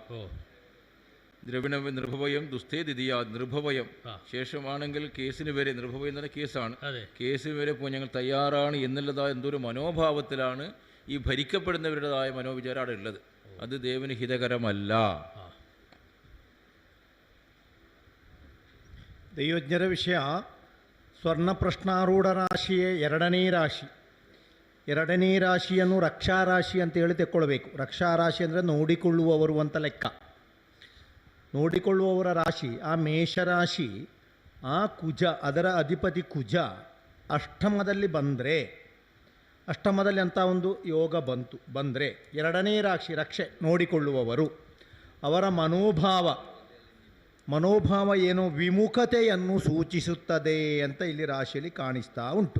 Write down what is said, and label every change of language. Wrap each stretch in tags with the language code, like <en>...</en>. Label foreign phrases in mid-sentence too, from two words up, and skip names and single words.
<ml>ദ്രവിണവ്യം, നിർഭവയം, ദുസ്ഥേ ദ്വിതീയ. നിർഭവയം ശേഷമാണെങ്കിൽ കേസിന് വരെ, നിർഭവയം എന്ന് പറഞ്ഞാൽ കേസാണ്, കേസിന് വരെ പോയി ഞങ്ങൾ തയ്യാറാണ് എന്നുള്ളതായ എന്തൊരു മനോഭാവത്തിലാണ് ഈ ഭരിക്കപ്പെടുന്നവരുടേതായ മനോവിചാരം അവിടെ ഉള്ളത്. അത് ദേവന് ഹിതകരമല്ല.</ml> <kn>ದೈವಜ್ಞರ ವಿಷಯ ಸ್ವರ್ಣ ಪ್ರಶ್ನಾರೂಢ ರಾಶಿಯೇ ಎರಡನೇ ರಾಶಿ. ಎರಡನೇ ರಾಶಿಯನ್ನು ರಕ್ಷಾರಾಶಿ ಅಂತ ಹೇಳಿ ತೆಕ್ಕೊಳ್ಬೇಕು. ರಕ್ಷಾರಾಶಿ ಅಂದರೆ ನೋಡಿಕೊಳ್ಳುವವರು ಅಂತ ಲೆಕ್ಕ. ನೋಡಿಕೊಳ್ಳುವವರ ರಾಶಿ ಆ ಮೇಷರಾಶಿ, ಆ ಕುಜ, ಅದರ ಅಧಿಪತಿ ಕುಜ ಅಷ್ಟಮದಲ್ಲಿ ಬಂದರೆ, ಅಷ್ಟಮದಲ್ಲಿ ಅಂತ ಒಂದು ಯೋಗ ಬಂದರೆ ಎರಡನೇ ರಾಶಿ ರಕ್ಷೆ ನೋಡಿಕೊಳ್ಳುವವರು, ಅವರ ಮನೋಭಾವ ಏನೋ ವಿಮುಖತೆಯನ್ನು ಸೂಚಿಸುತ್ತದೆ ಅಂತ ಇಲ್ಲಿ ರಾಶಿಯಲ್ಲಿ ಕಾಣಿಸ್ತಾ ಉಂಟು.</kn>